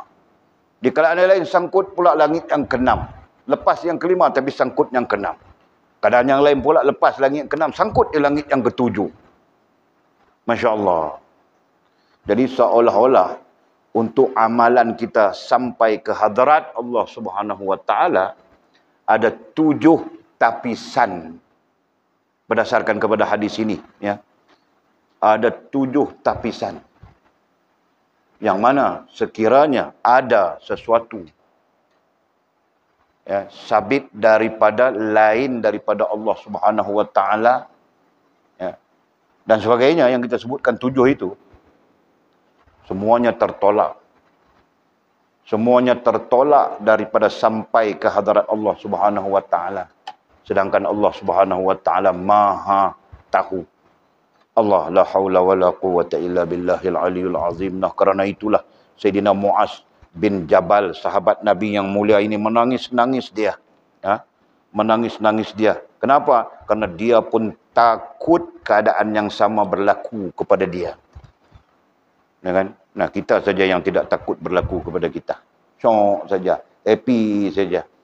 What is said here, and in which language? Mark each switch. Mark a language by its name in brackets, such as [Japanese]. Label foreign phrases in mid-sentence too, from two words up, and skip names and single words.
[Malay] Di keadaan yang lain, sangkut pula langit yang keenam. Lepas yang kelima, tapi sangkut yang keenam. Keadaan yang lain pula, lepas langit yang keenam, sangkut di langit yang ketujuh. [Arabic] ما شاء الله. [Malay] Jadi seolah-olah, untuk amalan kita sampai ke hadarat Allah [Arabic] سبحانه وتعالى, [Malay] ada 7 tapisan. Berdasarkan kepada hadis ini, ya. Ada 7 tapisan. Yang mana sekiranya ada sesuatu ya, sabit daripada lain daripada Allah [Arabic] سبحانه وتعالى, [Malay] ya, dan sebagainya yang kita sebutkan 7 itu, semuanya tertolak. Semuanya tertolak daripada sampai ke hadarat Allah [Arabic] سبحانه وتعالى. [Malay] Sedangkan Allah [Arabic] سبحانه وتعالى [Malay] Maha tahu. [Arabic] الله لا حول ولا قوة إلا بالله العلي العظيم. [Malay] Nah, kerana itulah Sayyidina Muaz bin Jabal, sahabat Nabi yang mulia ini, menangis-nangis dia. Ya? Menangis-nangis dia. Kenapa? Karena dia pun takut keadaan yang sama berlaku kepada dia. Ya kan? Nah, kita saja yang tidak takut berlaku kepada kita. Syok saja. Happy saja.